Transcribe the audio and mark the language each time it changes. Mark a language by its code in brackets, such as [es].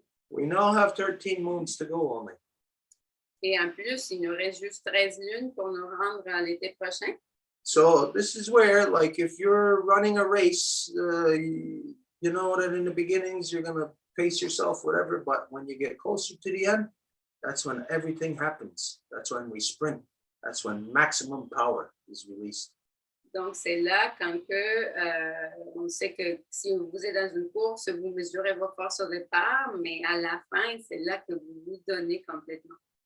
[en] We now have 13 moons to go only. [fr] Et en plus, il nous reste juste 13 lunes pour nous rendre à l'été prochain. [en] So this is where, like, if you're running a race, you know that in the beginnings you're gonna pace yourself, whatever. But when you get closer to the end, that's when everything happens. That's when we sprint. That's when maximum power is released. [fr] Donc, c'est là quand on sait que si vous êtes dans une course, vous mesurez vos forces au départ, mais à la fin, c'est là que vous vous donnez complètement.